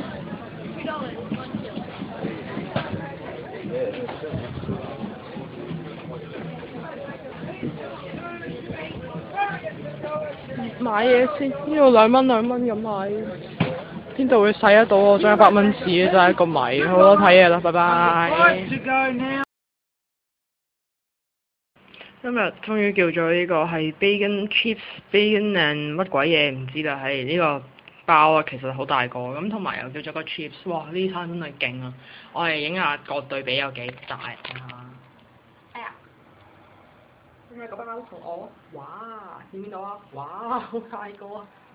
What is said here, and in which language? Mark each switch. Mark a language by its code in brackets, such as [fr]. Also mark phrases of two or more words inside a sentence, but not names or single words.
[yue] 買嘢先，呢度2蚊咁買，邊度會使得到我張100蚊紙真係一個謎。好啦，睇嘢啦，拜拜。今日終於叫咗呢個係 [en] bacon chips、bacon and [yue] 乜鬼嘢唔知啦，係呢個包啊，其實好大個，咁同埋又叫咗個 chips， 哇！呢餐真係勁啊！我哋影下個對比有幾大啊！點解個包同我？哇！見到啊！哇！好大個啊！